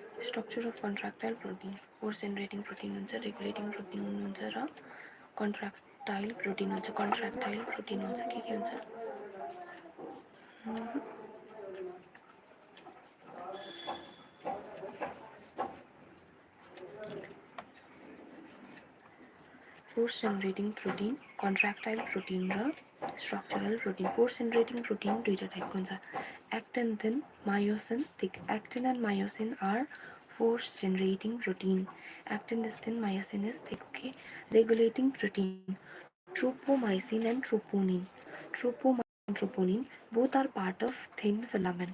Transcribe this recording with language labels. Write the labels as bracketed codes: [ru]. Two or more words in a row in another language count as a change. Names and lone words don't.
[en] structure of contractile protein. Force generating protein हुन्छ, regulating protein [ne] हुन्छ र [en] contractile protein हुन्छ. Contractile protein [ne] हुन्छ, के हुन्छ? [en] Force generating protein, contractile protein र structural protein. Force generating protein [ne] दुईटा टाइपको हुन्छ, [en] actin thin, myosin thick. Actin and myosin are force generating protein. Actin is thin, myosin is thick. Okay. Regulating protein, tropomyosin and troponin. Tropomyosin and troponin both are part of thin filament.